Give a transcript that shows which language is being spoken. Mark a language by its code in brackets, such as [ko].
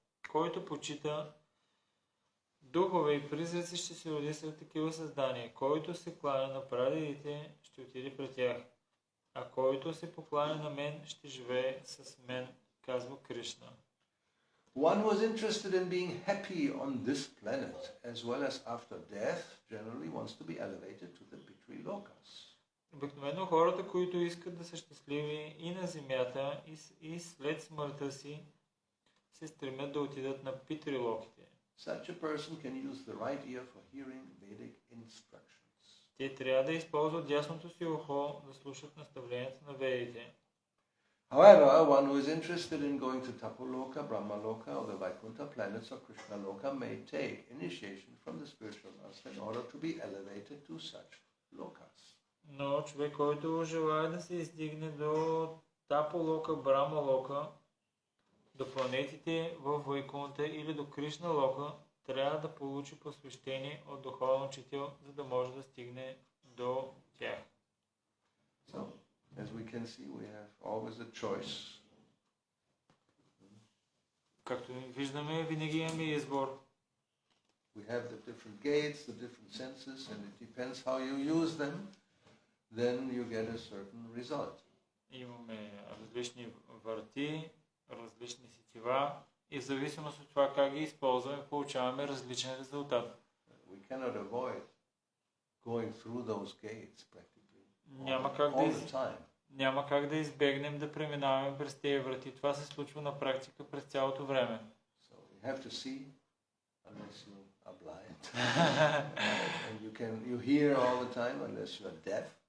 [bg] Който почита духове и призраци, ще се роди сред такива създания. Който се кланя на прадедите, ще отиде при тях. А който се покланя на мен, ще живее с мен, казва Кришна. [en] One who is interested in being happy on this planet as well as after death generally wants to be elevated to the Pitri Lokas. [bg] Обикновено хората, които искат да са щастливи и на земята, и след смъртта си, се стремят да отидат на Питрилоките. [en] Such a person can use the right ear for hearing Vedic instructions. [bg] Те трябва да използват дясното си ухо да слушат наставленията на ведите. [en] However, one who is interested in going to Tapoloka, Brahmaloka, or the Vaikuntha planets or Krishnaloka may take initiation from the spiritual master in order to be elevated to such lokas. [bg] Но човек, който желая да се издигне до Таполока, Брамалока, до планетите в Вайкунта или до Кришналока, трябва да получи посвещение от духовен учител, за да може да стигне до тях. [en] So, as we can see, we have always a choice. [bg] Както виждаме, винаги имаме избор. [en] We have the different gates, the different senses, and it depends how you use them, then you get a certain result. [bg] Имаме различни врати, различни сетива и в зависимост от това как ги използваме, получаваме различен резултат. [en] We cannot avoid going through those gates practically [bg] Няма как да избегнем да преминаваме през тези врати. Това се случва на практика през цялото време. [en] So you have to see unless you are blind. And you hear all the time unless you are deaf.